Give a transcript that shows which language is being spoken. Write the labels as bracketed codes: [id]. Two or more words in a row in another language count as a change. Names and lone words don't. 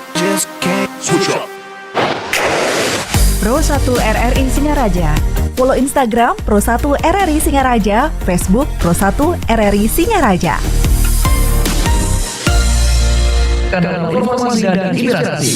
[en] Switch up. Pro 1 RRI Singaraja. Follow Instagram Pro 1 RRI Singaraja, Facebook Pro 1 RRI Singaraja. [id] Kanal informasi dan inspirasi.